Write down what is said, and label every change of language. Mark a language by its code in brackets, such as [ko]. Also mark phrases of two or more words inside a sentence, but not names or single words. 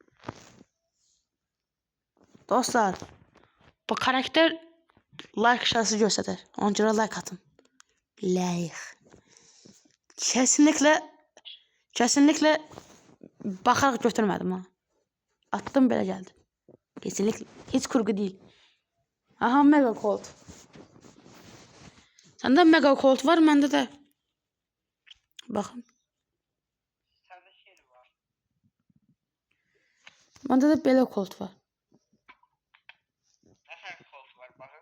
[az] Dostlar, bu karakter like şansı göstərir. Ona görə like atın. Like. Kesinlikle baxaraq götürmədim ha. Attım belə gəldi. [tr] Kesinlikle. Hiç kurgu değil. [az] Aha, Mega Colt. Səndə Mega Colt var, məndə də. Baxın. Səndə şey var. Məndə də belə Colt var. Nəfər Colt var, baxın.